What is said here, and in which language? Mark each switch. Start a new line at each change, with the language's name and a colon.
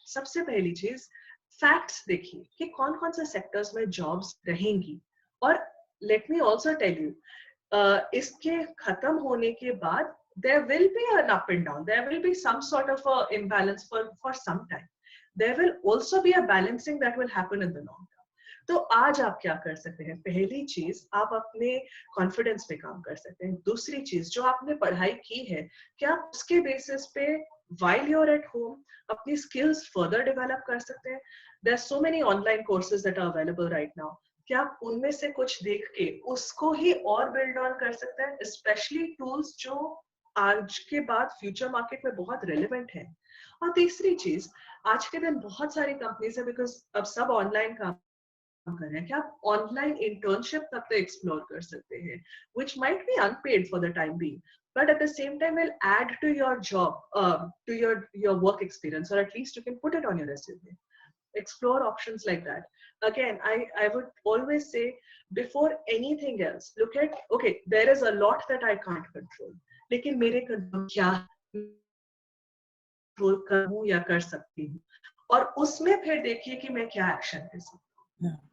Hindi: सबसे पहली चीज, फैक्ट्स देखिए कि कौन कौन से सेक्टर्स में जॉब्स रहेंगी, और
English: let me also tell you,
Hindi: इसके खत्म होने के बाद
English: there will be an up and down, there will be some sort of a imbalance for some time, there will also be a balancing that will happen in the long term.
Hindi: तो आज आप क्या कर सकते हैं? पहली चीज, आप अपने कॉन्फिडेंस पे काम कर सकते हैं। दूसरी चीज, जो आपने पढ़ाई की है, क्या आप उसके बेसिस पे
English: while you're at home
Hindi: अपनी
English: skills further develop
Hindi: कर सकते हैं?
English: There are so many online courses that are available right now.
Hindi: क्या आप उनमें से कुछ देख के उसको ही और बिल्ड ऑन कर सकते हैं, स्पेशली टूल्स जो आज के बाद फ्यूचर मार्केट में बहुत रेलेवेंट है? और तीसरी चीज, आज के दिन बहुत सारी कंपनीज है, बिकॉज अब सब ऑनलाइन काम कर रहे हैं, कि आप ऑनलाइन इंटर्नशिप तक तो एक्सप्लोर कर सकते हैं,
English: which might be unpaid for the time being, but at the same time will add to your job, to your work experience, or at least you can put it on your resume. Explore options like that. Again, I would always say, before anything else, look at, okay, there is a lot that I can't control,
Hindi: लेकिन मेरे control क्या control करूं या कर सकती हूँ, और उसमें फिर देखिए कि मैं क्या एक्शन ले सकती हूँ।